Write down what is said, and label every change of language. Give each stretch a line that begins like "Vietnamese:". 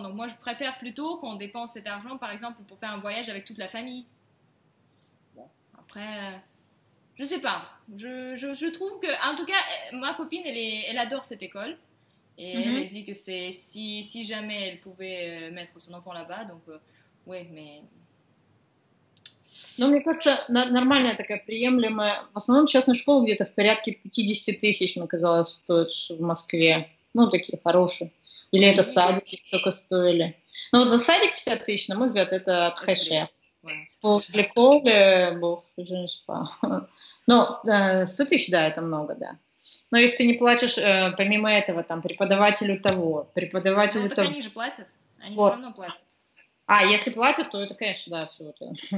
French: Donc, moi, je préfère plutôt qu'on dépense cet argent, par exemple, pour faire un voyage avec toute la famille. Bon, après, je sais pas. Je trouve que, en tout cas, ma copine, elle adore cette école. Et elle dit que c'est si jamais elle pouvait mettre son enfant là-bas, donc... Oui, mais...
Russian: Ну, мне кажется, нормальная такая приемлемая. В основном частная школа где-то в порядке 50 тысяч, мне казалось, стоит в Москве. Ну, такие хорошие. Или это садики только стоили. Ну, вот за садик 50 тысяч, на мой взгляд, это трэше.
French: Pour l'école, je ne sais pas.
Russian: Но 100 тысяч, да, это много, да. Но если ты не платишь, помимо этого, там, преподавателю того, преподавателю того... Ну, так они же платят. Они все равно платят. Если платят, то это, конечно, да, все это.